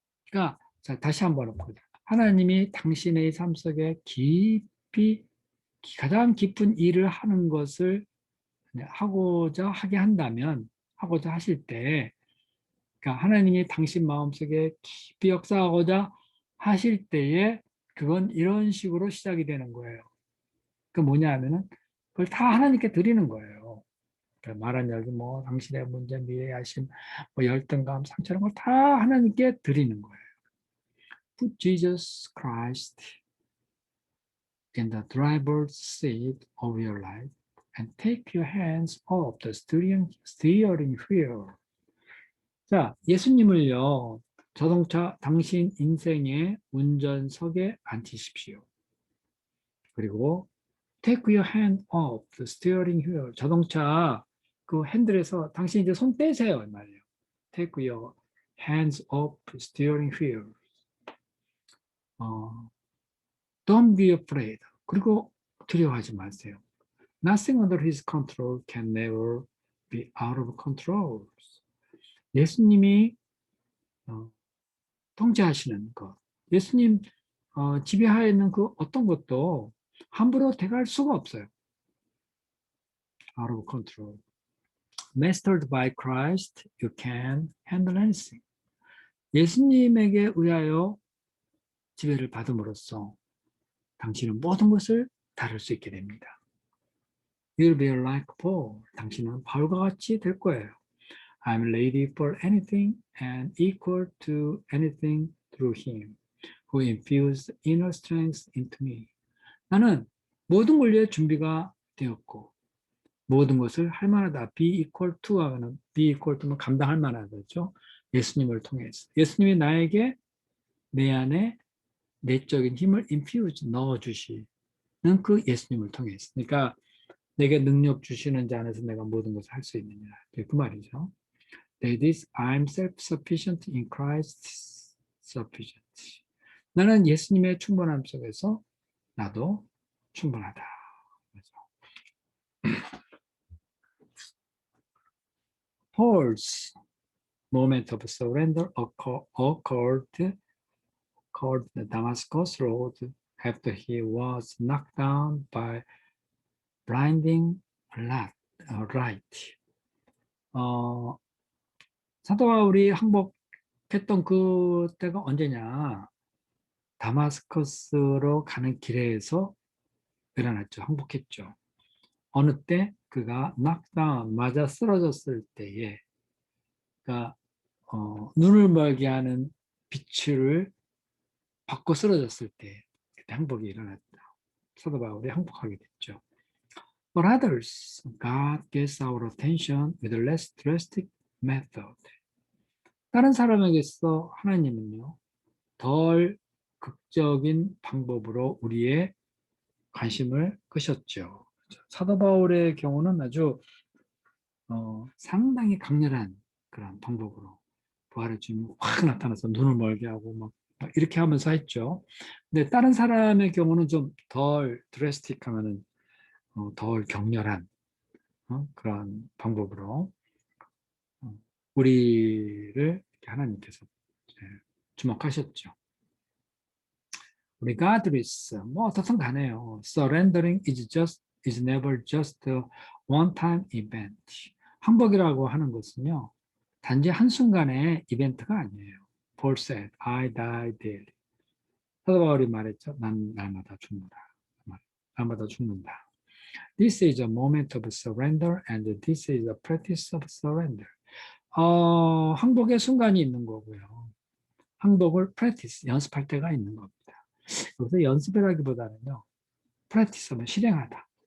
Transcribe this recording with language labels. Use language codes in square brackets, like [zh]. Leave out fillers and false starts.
[ko] 그러니까 자, 다시 한번 보자. 하나님이 당신의 삶 속에 깊이 가장 깊은 일을 하는 것을 하고자 하게 한다면 하고자 하실 때 그러니까 하나님이 당신 마음속에 깊이 역사하고자 하실 때에 그건 이런 식으로 시작이 되는 거예요. 그 뭐냐 하면은 그걸 다 하나님께 드리는 거예요. 그러니까 말한 여기 뭐 당신의 문제, 미래의 야심, 뭐 열등감, 상처 이런 걸 다 하나님께 드리는 거예요. [en] Put Jesus Christ in the driver's seat of your life and take your hands off the steering wheel. [ko] 자, 예수님을요, 자동차 당신 인생의 운전석에 앉히십시오. 그리고 [en] take your hand off the steering wheel. [ko] 자동차 그 핸들에서 당신 이제 손 떼세요. 말이에요. [en] take your hands off the steering wheel. Don't be afraid. [ko] 그리고 두려워하지 마세요. [en] Nothing under his control can never be out of control. [ko] 예수님이 통제하시는 것. 예수님 지배하에 있는 그 어떤 것도 함부로 대갈 수가 없어요. [en] Out of control. Mastered by Christ, you can handle anything. [ko] 예수님에게 의하여 지배를 받음으로써 당신은 모든 것을 다룰 수 있게 됩니다. [en] You'll be like Paul. [ko] 당신은 바울과 같이 될 거예요. [en] I'm ready for anything and equal to anything through him who infused inner strength into me. [ko] 나는 모든 걸 위해 준비가 되었고 모든 것을 할 만하다. [en] be equal to [ko] 하면 be equal to면 감당할 만하다죠. 예수님을 통해서. 예수님이 나에게 내 안에 내적인 힘을 infuse 넣어주시는 그 예수님을 통해서. 그러니까 내게 능력 주시는 자 안에서 내가 모든 것을 할 수 있느냐. 그 말이죠. [en] That is, I'm self-sufficient in Christ's sufficiency. [ko] 나는 예수님의 충분함 속에서 나도 충분하다. [en] Paul's moment of surrender occurred the Damascus Road after he was knocked down by blinding light. [ko] 사도 바울이 항복했던 그때가 언제냐? 다마스커스로 가는 길에서 일어났죠. 항복했죠. 어느 때 그가 knockdown 맞아 쓰러졌을 때에 그러니까 눈을 멀게 하는 빛을 받고 쓰러졌을 때 그때 항복이 일어났다. 사도 바울이 항복하게 됐죠. [en] For others, God gets our attention with a less drastic method. [ko] 다른 사람에게서 하나님은요, 덜 극적인 방법으로 우리의 관심을 끄셨죠. 사도 바울의 경우는 아주 상당히 강렬한 그런 방법으로 부활의 주님이 확 나타나서 눈을 멀게 하고 막 이렇게 하면서 했죠. 근데 다른 사람의 경우는 좀 덜 드레스틱하면은 덜 격렬한 그런 방법으로 우리를 하나님께서 주목하셨죠. regardless 뭐 어떻든 간에요. [en] surrendering is never just a one-time event. [ko] 항복이라고 하는 것은요. 단지 한순간의 이벤트가 아니에요. [en] Paul said, I die daily. [ko] 사도 바울이 말했죠. 난 날마다 죽는다. 날마다 죽는다. [en] This is a moment of surrender and this is a practice of surrender. [ko] 항복의 순간이 있는 거고요. 항복을 practice, 연습할 때가 있는 겁니다. 그래서 연습이라기보다는요. practice하면 실행하다.